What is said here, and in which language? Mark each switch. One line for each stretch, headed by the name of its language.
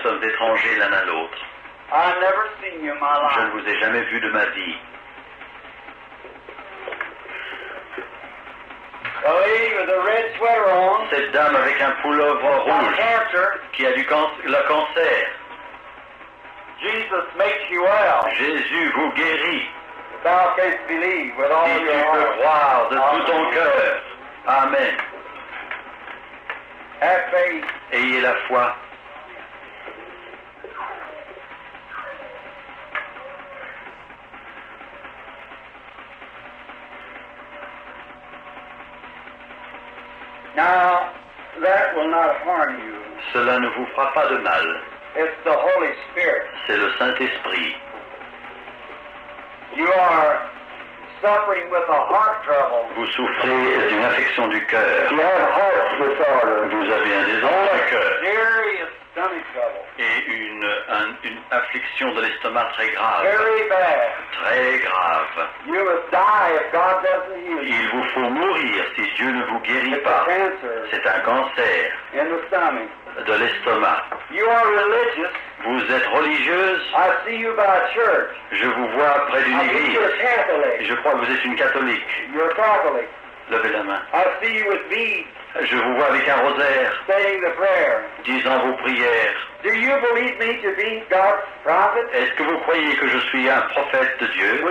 French: sommes étrangers l'un à l'autre.
English: I've never seen you in my
French: Je ne
English: life.
French: vous ai jamais vu de ma vie.
English: The lady with the red sweater on,
French: Cette dame avec un pullover
English: got
French: rouge
English: cancer.
French: qui a le cancer,
English: Jesus makes you well.
French: Jésus vous guérit.
English: Thou canst believe with all
French: Si tu
English: your
French: peux
English: heart.
French: croire de tout ton cœur. Amen.
English: Have faith.
French: Ayez la foi.
English: Now, that will not harm you.
French: Cela ne vous fera pas de mal.
English: It's the Holy Spirit.
French: C'est le Saint-Esprit.
English: You are suffering with a heart trouble.
French: Vous souffrez d'une affection du cœur.
English: You have heart disorder.
French: Vous avez un désordre du cœur.
English: Serious stomach trouble.
French: et une affliction de l'estomac très grave.
English: Very bad.
French: Très grave.
English: You must die if God doesn't heal you.
French: Il vous faut mourir si Dieu ne vous guérit
English: It's a
French: pas.
English: cancer
French: C'est un cancer
English: in the stomach.
French: de l'estomac.
English: You are religious.
French: Vous êtes religieuse.
English: I see you by a church.
French: Je vous vois près d'une
English: I think
French: église.
English: you're a Catholic.
French: Je crois que vous êtes une catholique.
English: You're a Catholic.
French: Levez la main.
English: I see you with beads,
French: Je vous vois avec un rosaire,
English: saying the prayer.
French: disant vos prières.
English: Do you believe me to be God's prophet?
French: Est-ce que vous croyez que je suis un prophète de Dieu?